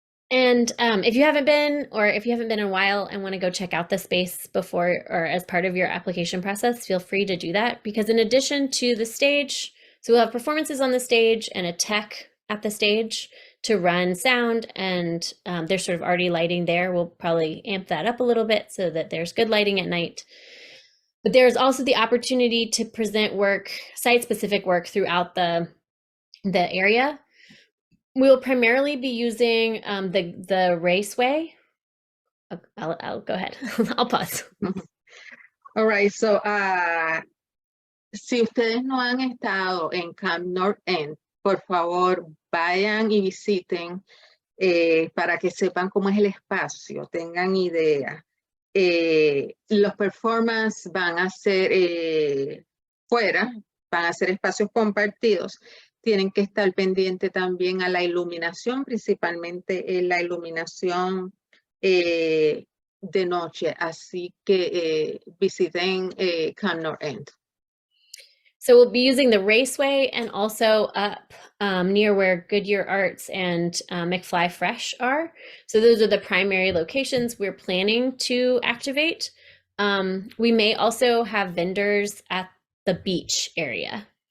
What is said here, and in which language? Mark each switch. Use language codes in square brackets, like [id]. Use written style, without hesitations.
[en] And if you haven't been, or if you haven't been in a while and want to go check out the space before or as part of your application process, feel free to do that, because in addition to the stage, so we'll have performances on the stage and a tech at the stage to run sound, and there's sort of already lighting there. We'll probably amp that up a little bit so that there's good lighting at night. But there's also the opportunity to present work, site-specific work throughout the area. We'll primarily be using the raceway. I'll go ahead. I'll pause. All right, so [es] si ustedes no han estado en Camp North End, por favor, vayan y visiten para que sepan cómo es el espacio, tengan idea. Los performances van a ser fuera, van a ser espacios compartidos. Tienen que estar pendiente también a la iluminación, principalmente la iluminación de noche. Así que visiten Camp North End. [en] So we'll be using the raceway and also up near where Goodyear Arts and McFly Fresh are. So those are the primary locations we're planning to activate. We may also have vendors at the beach area.